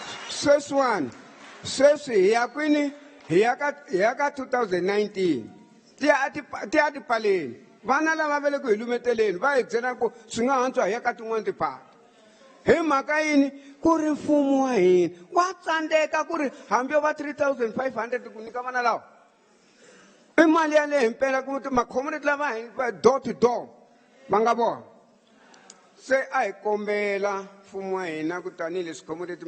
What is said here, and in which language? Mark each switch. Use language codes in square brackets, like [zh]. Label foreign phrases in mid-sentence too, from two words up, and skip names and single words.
[ts] sweswi hi ya kwini hi ya ka 2019 ti ya tipaleni vana lava va le ku hilumeteleni va hi byela ku swi nga hantswa hi ya ka tin'wana tiphati hi mhaka yini ku ri mfumo wa hina wa tsandzeka ku ri hambi yo va 3,500 ku nyika vana lawa i mali ya le himpela ku ma-community lava va [en] door to door [ts] va nga vona se a hi kombela mfumo wa hina ku tanihileswi community